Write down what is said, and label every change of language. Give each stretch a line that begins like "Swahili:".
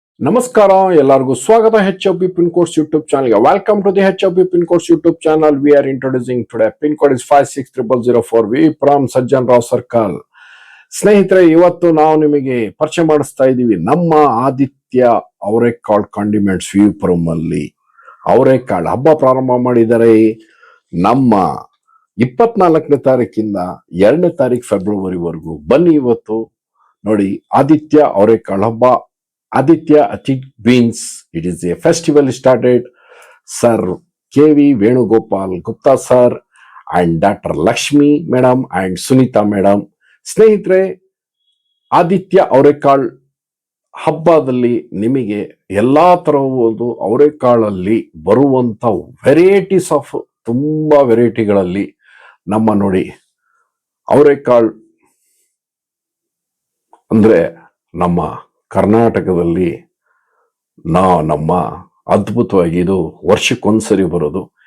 Kannada: ನಮಸ್ಕಾರ ಎಲ್ಲರಿಗೂ ಸ್ವಾಗತ HOP Pin Codes YouTube channel.
English: Welcome to the HOP Pin Codes YouTube channel. We are introducing today. Pin code is 560004. We from Sajjan Rao Circle.
Kannada: ಸ್ನೇಹಿತರೆ, ಇವತ್ತು ನಾವು ನಿಮಗೆ ಪರಿಚಯ ಮಾಡಿಸ್ತಾ ಇದ್ದೀವಿ ನಮ್ಮ ಆದಿತ್ಯ ಅವರೆಕಾಳು ಕಾಂಡಿಮೆಂಟ್ಸ್ ವಿಪುರಂ ಅಲ್ಲಿ ಅವರೆಕಾಳು ಹಬ್ಬ ಪ್ರಾರಂಭ ಮಾಡಿದರೆ. ನಮ್ಮ 24ನೇ ತಾರೀಕಿಂದ 2ನೇ ತಾರೀಕು ಫೆಬ್ರವರಿವರೆಗೂ ಬನ್ನಿ. ಇವತ್ತು ನೋಡಿ, ಆದಿತ್ಯ ಅವರೆಕಾಳು ಹಬ್ಬ, Aditya Ethnic Beans.
English: It is a festival started. Sir K.V. Venugopal Gupta sir and Dr. Lakshmi madam and Sunita madam.
Kannada: ಸ್ನೇಹಿತರೆ, ಆದಿತ್ಯ ಅವರೆಕಾಳು ಹಬ್ಬದಲ್ಲಿ ನಿಮಗೆ ಎಲ್ಲಾ ತರಹದ ಅವರೆಕಾಳಲ್ಲಿ ಬರುವಂತ ವೆರೈಟೀಸ್ ಆಫ್ ತುಂಬಾ ವೆರೈಟಿಗಳಲ್ಲಿ ನಮ್ಮ ನೋಡಿ ಅವರೆಕಾಳು ಅಂದ್ರೆ ನಮ್ಮ ಕರ್ನಾಟಕದಲ್ಲಿ ನಮ್ಮ ಅದ್ಭುತವಾಗಿ ಇದು ವರ್ಷಕ್ಕೊಂದ್ಸರಿ ಬರೋದು.